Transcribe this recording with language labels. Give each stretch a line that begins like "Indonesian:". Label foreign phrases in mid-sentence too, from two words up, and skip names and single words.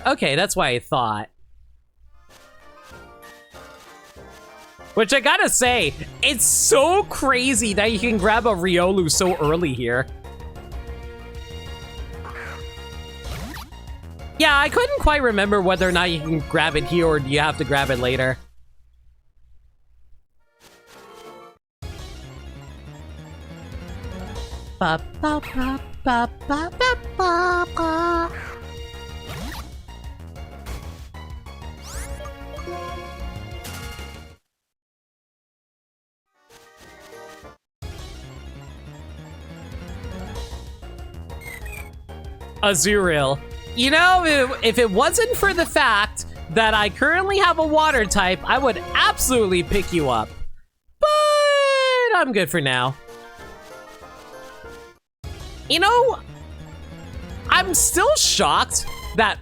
English: Okay, that's why I thought. Which I gotta say, it's so crazy that you can grab a Riolu so early here. Yeah, I couldn't quite remember whether or not you can grab it here or do you have to grab it later. Ba, ba, ba, ba, ba, ba, ba, ba. Azurill. You know, if it wasn't for the fact that I currently have a water type, I would absolutely pick you up. But I'm good for now. You know, I'm still shocked that...